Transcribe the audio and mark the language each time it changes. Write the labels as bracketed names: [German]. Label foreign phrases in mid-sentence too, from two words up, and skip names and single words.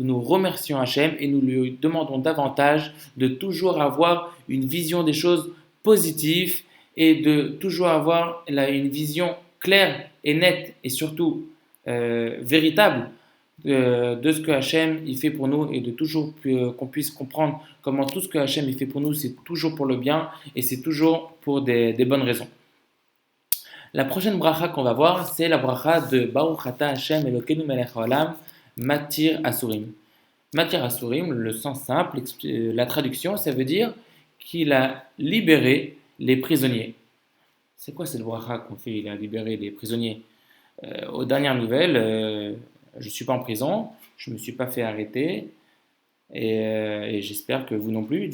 [French] nous remercions Hashem et nous lui demandons davantage de toujours avoir une vision des choses positives et de toujours avoir une vision claire et nette et surtout véritable de ce que Hachem il fait pour nous et de toujours qu'on puisse comprendre comment tout ce que Hachem il fait pour nous, c'est toujours pour le bien et c'est toujours pour des bonnes raisons. La prochaine bracha qu'on va voir, c'est la bracha de [Hebrew] ברוך אתה השם אלוקינו מלך העולם מתיר אסורים. מתיר אסורים, [French] le sens simple, la traduction, ça veut dire qu'il a libéré les prisonniers. C'est quoi cette bracha qu'on fait? Il a libéré les prisonniers. Aux dernières nouvelles, je ne suis pas en prison, je ne me suis pas fait arrêter et j'espère que vous non plus.